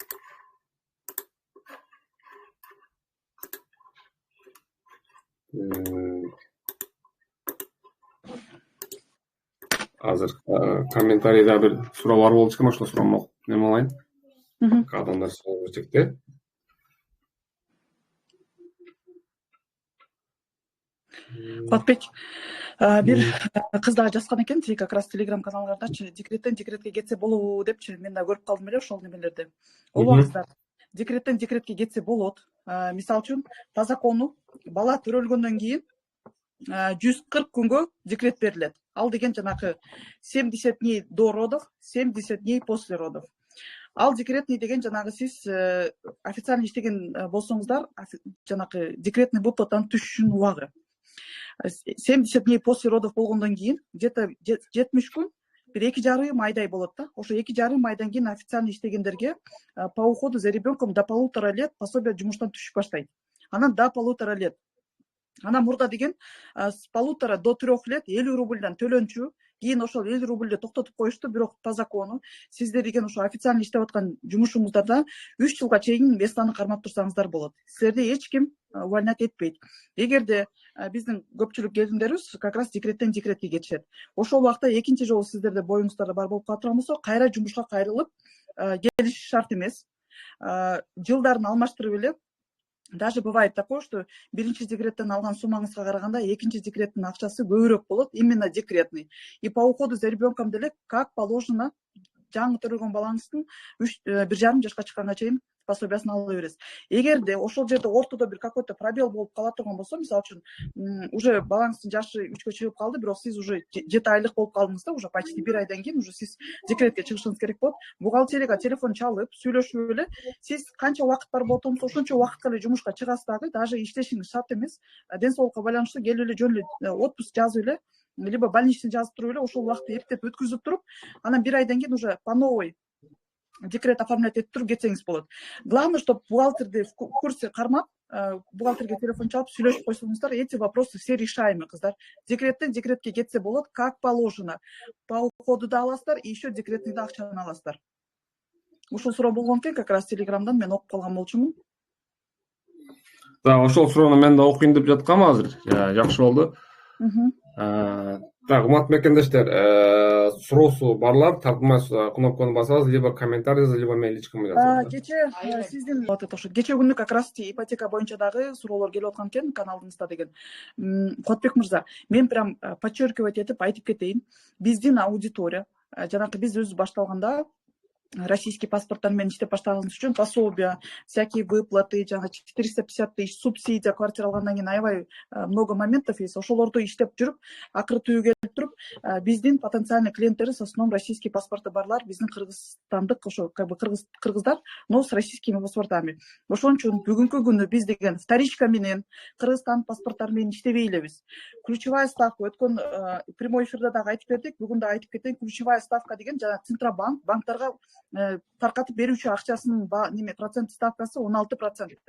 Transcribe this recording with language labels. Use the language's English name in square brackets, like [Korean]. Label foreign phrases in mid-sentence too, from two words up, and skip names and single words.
[Kyrgyz] Азыр комментарийде бир суроо бар болчу экен, ошол суроону неме алайын. Адамдар суроо берчекте. Куатбек, бир кыз дагы жазган экен, тиги [Russian] как раз [Kyrgyz] телеграм каналдардачы, декреттен декретке кетсе болобу депчи, мен да көрүп калдым эле ошол немелерди. Обаңыздар, декреттен декретке кетсе болот. Мисалы үчүн, [Russian] по закону [Kyrgyz] бала төрөлгөндөн кийин 140 күнгө декрет берилет. Ал деген жанагы [Russian] 70 дней до родов, 70 дней после родов. [Kyrgyz] Ал декретный деген жанагы сиз официально иштеген болсоңуздар, жанагы [Russian] декретный выплатанын [Kyrgyz] түшүшүнүн убагы. [Russian] 70 дней после родов [Kyrgyz] болгондон кийин где-то 70 күн, бир 2,5 айдай болот да. Ошо 2,5 айдан кийин официально иштегендерге [Russian] по уходу за ребенком до 1,5 лет пособие [Kyrgyz] жумуштан түшүп баштайт. [Russian] Анан до 1,5 лет. [Kyrgyz] Анан мурда деген [Russian] с 1,5 до 3 лет [Kyrgyz] 50 рубльдан төлөнчү. Кийин ошол 50 рубльди токтотуп коюшту, бирок [Russian] по закону [Kyrgyz] сиздер деген ошо официально иштеп аткан жумушуңуздарда 3 жылга чейин местаны кармап турсаңыздар болот. Силерди эч ким увольнять этпейт. Эгерде биздин көпчүлүк келиндерибиз [Russian] как раз [Kyrgyz] декреттен декретке кетишет. Ошол убакта экинчи жолу сиздерде боюңуздарда бар болуп калат болсо, кайра жумушка кайрылып келиш шарт эмес. Жылдарын алмаштырып эле. [Russian] Даже бывает такое, что [Kyrgyz] биринчи декреттен алган суммаңызга караганда экинчи декреттин акчасы көбүрөөк болот, [Russian] именно декретный. И по уходу за ребенком [Kyrgyz] деле [Russian] как положено [Kyrgyz] жаңы төрөлгөн балаңыздын 1,5 жашка чыкканга чейин пособиясын ала бересиз. Эгерде ошол жерде ортодо бир [Russian] какой-то пробел [Kyrgyz] болуп кала турган болсо, мисалы үчүн уже балаңыздын жашы 3кө чыгып калды, бирок сиз уже 7 айлык болуп калдыңыз да, [Russian] уже почти [Kyrgyz] 1 айдан кийин уже сиз декретке чыгышыңыз керек болот. Бухгалтерияга телефон чалып, сүйлөшүп эле, сиз канча убакыт бар болсоңуз, ошончо убакытка эле жумушка чыгасыз дагы, даже иштешиңиз шарт эмес. Ден соолукка байланыштуу келип эле жөн эле отпуск жазып эле, либо больничный жазып туруп эле, ошол убакытты эптеп өткүзүп туруп, анан 1 айдан кийин [Russian] уже по новой декрет оформлять [Kyrgyz] этип туруп кетсеңиз болот. [Russian] Главное, чтобы [Kyrgyz] бухгалтерди [Russian] в курсе [Kyrgyz] кармап, бухгалтерге телефон чалып сүйлөшүп койсоңуздар, [Russian] эти вопросы все решаемы, кыздар. [Kyrgyz] Декреттен декретке кетсе болот, [Russian] как положено. По уходу [Kyrgyz] да аласыздар, [Russian] и еще декретный [Kyrgyz] да акчаны аласыздар. Ушул суроо болгон экен, [Russian] как раз [Kyrgyz] телеграмдан мен окуп калган болчумун. Ошол суроону мен да окуйн деп жаткам азыр. Жакшы болду. Так, урматтуу мекендештер, суроосу барлар тартынбай кнопканы басабыз, либо комментарий, либо мен личкама жазабыз. Кече сиздин кече күнү [Russian] как раз [Kyrgyz] ипотека боюнча дагы суроолор келип аткан экен каналыңызда деген. Куатбек мырза, мен [Russian] прям подчеркивать [Kyrgyz] этип айтып кетейин. Биздин аудитория, жанагы биз өзүбүз башталганда российский паспорттар менен иштеп баштаганыбыз үчүн пособия, [Russian] всякие выплаты, [Kyrgyz] жана 450 тысяч субсидия, квартира алгандан кийин аябай [Russian] много моментов есть. [Kyrgyz] Ошолорду иштеп жүрүп, акыры түгө келип туруп, биздин потенциальный клиенттерибиз [Russian] в основном российский [Kyrgyz] паспорты барлар, биздин кыргызстандык, ошо [Russian] как бы [Kyrgyz] кыргыздар, [Russian] но с российскими паспортами. [Kyrgyz] Ошон үчүн бүгүнкү күнү биз деген вторичка менен Кыргызстан паспорттары менен иштебей элебиз. [Russian] Ключевая ставка [Kyrgyz] өткөн прямой эфирде дагы айтып бердик, бүгүн да айтып кетейин. [Russian] Ключевая ставка [Kyrgyz] деген жана Центробанк банктарга таркатып берүүчү акчасынын процент ставкасы 16%.